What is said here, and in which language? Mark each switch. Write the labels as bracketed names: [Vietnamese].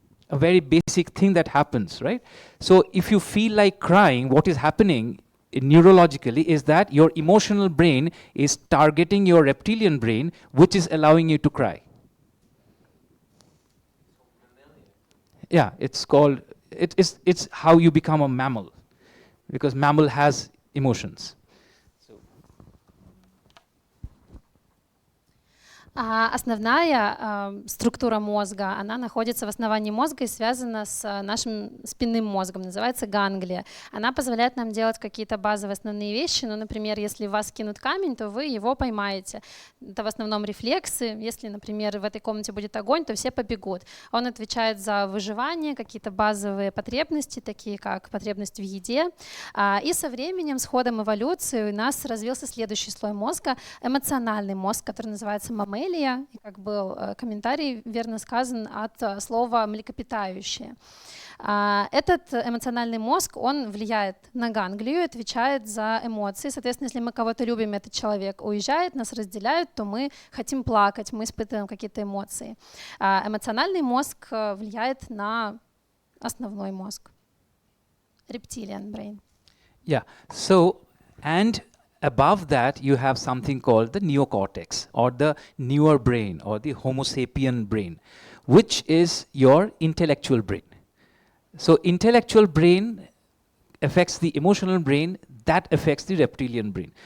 [English] A very basic thing that happens, right? So if you feel like crying, what is happening neurologically is that your emotional brain is targeting your reptilian brain, which is allowing you to cry. Yeah, it's called, it's how you become a mammal, because mammal has emotions. [Russian] Основная структура мозга, она находится в основании мозга и связана с нашим спинным мозгом, называется ганглия. Она позволяет нам делать какие-то базовые основные вещи, ну, например, если в вас кинут камень, то вы его поймаете. Это в основном рефлексы. Если, например, в этой комнате будет огонь, то все побегут. Он отвечает за выживание, какие-то базовые потребности, такие как потребность в еде. И со временем, с ходом эволюции, у нас развился следующий слой мозга, эмоциональный мозг, который называется маммелия, и, как был комментарий верно сказан, от слова «млекопитающее». Этот эмоциональный мозг, он влияет на ганглию, отвечает за эмоции. Соответственно, если мы кого-то любим, этот человек уезжает, нас разделяют, то мы хотим плакать, мы испытываем какие-то эмоции. Эмоциональный мозг влияет на основной мозг. [English] Reptilian brain. Yeah, so, and above that, you have something called the neocortex, or the newer brain, or the Homo sapien brain, which is your intellectual brain. So intellectual brain affects the emotional brain, that affects the reptilian brain.